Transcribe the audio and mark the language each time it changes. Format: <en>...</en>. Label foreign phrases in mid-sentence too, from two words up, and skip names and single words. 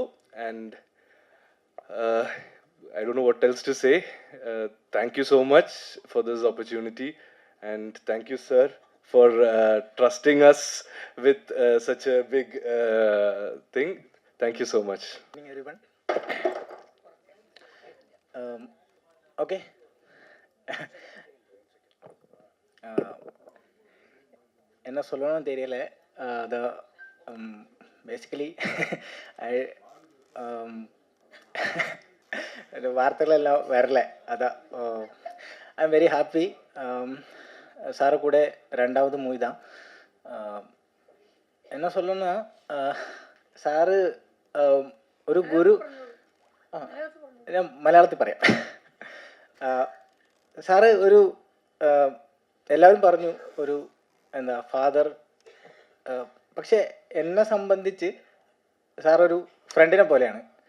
<en>And I don't know what else to say. Thank you so much for this opportunity, and thank you, sir, for trusting us with such a big thing. Thank you so much. Good evening, everyone. Okay.</en> <ta>என்ன சொல்லணும்னு தெரியல. பேசிக்கலி வார்த்தைகள் எல்லாம் வரல. அதான்</ta> <en>I am very happy.</en> <ta>சாரை கூட 2வது மூவி தான். என்ன சொல்லணும்னா,</ta> <ml>സാറ് ഒരു ഗുരു. ഞാൻ മലയാളത്തിൽ പറയാം. സാറ് ഒരു എല്ലാവരും പറഞ്ഞു ഒരു ഫാദർ. പക്ഷെ എന്നെ സംബന്ധിച്ച് സാറൊരു ഫ്രണ്ടിനെ പോലെയാണ്.</ml>